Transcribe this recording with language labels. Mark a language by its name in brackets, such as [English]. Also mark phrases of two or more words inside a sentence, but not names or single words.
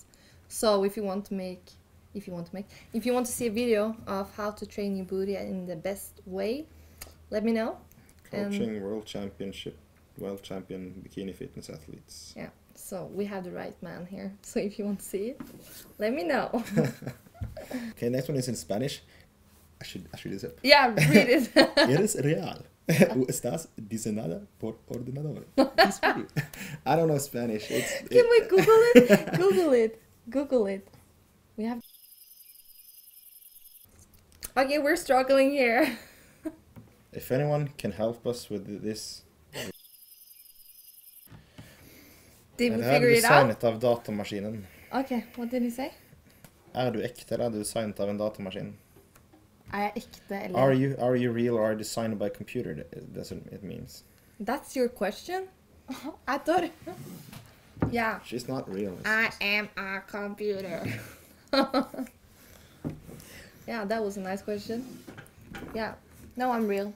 [English] So if you want to see a video of how to train your booty in the best way, let me know. Coaching world champion bikini fitness athletes. Yeah, so we have the right man here. So if you want to see it, let me know. Okay, next one is in Spanish. I should read this up. Yeah, read it. [Spanish] Eres real. O estás diseñada por ordenador. [English] I don't know Spanish. Can we Google it? Google it. We have. Okay, we're struggling here. If anyone can help us with this. Did we figure it out? [Norwegian] Designet av datamaskinen. [English] Okay, what did he say? [Norwegian] Du ekte, eller du designet av en datamaskin? Jeg ekte, eller? [English] Are you real or are you designed by computer? That's what it means. That's your question? I thought. Yeah. She's not real. I am a computer. Yeah, that was a nice question. Yeah. No, I'm real.